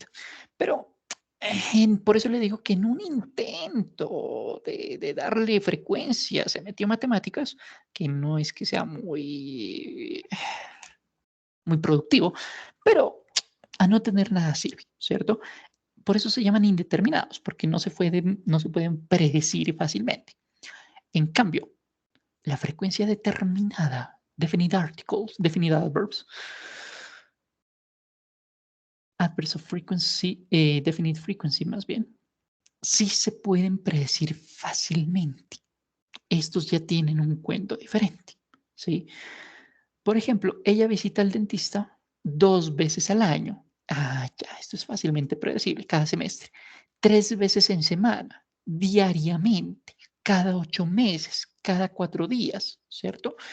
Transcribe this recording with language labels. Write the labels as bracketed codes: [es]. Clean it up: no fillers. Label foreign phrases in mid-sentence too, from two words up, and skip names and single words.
[es] Pero por eso le digo que en un intento de darle frecuencia se metió matemáticas, que no es que sea muy productivo, pero a no tener nada sirve, ¿cierto? Por eso se llaman indeterminados, porque no se pueden predecir fácilmente. En cambio, la frecuencia determinada, [en] definite articles, definite adverbs, adverbs of frequency, definite frequency [es] más bien, sí se pueden predecir fácilmente. Estos ya tienen un cuento diferente, ¿sí? Por ejemplo, ella visita al dentista 2 veces al año. Ah, ya, esto es fácilmente predecible, cada semestre. 3 veces en semana, diariamente, cada 8 meses, cada 4 días, ¿cierto?